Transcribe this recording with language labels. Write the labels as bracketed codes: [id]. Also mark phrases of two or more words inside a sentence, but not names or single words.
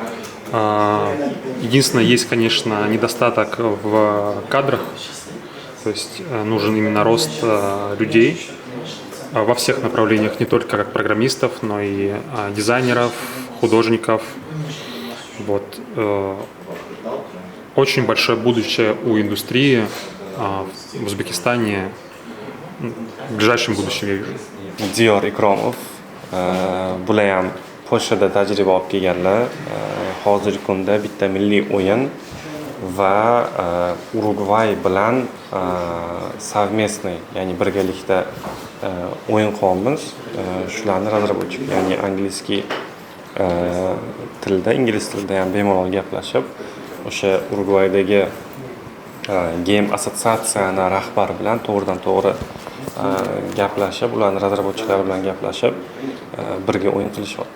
[ru] Единственное, есть, конечно, недостаток в кадрах, то есть нужен именно рост людей во всех направлениях, не только как программистов, но и дизайнеров, художников. Вот. Очень большое будущее у индустрии в Узбекистане в ближайшем будущем, я вижу. [uz] Diyor Ikromov, bular ham Polshada tajriba olib kelganlar. Hozirgi kunda bitta milliy o'yin va Urugvay bilan совместный, ya'ni birgalikda o'yin qilyapmiz. Shularni razработчик, ya'ni angliskiy tilda, ingliz tilida ham bemalol gaplashib, o'sha Urugvaydagi game assotsiatsiyani rahbari bilan to'g'ridan to'g'ri gaplashib, ularni razработчиклari bilan gaplashib, birga o'yin qilishyapti.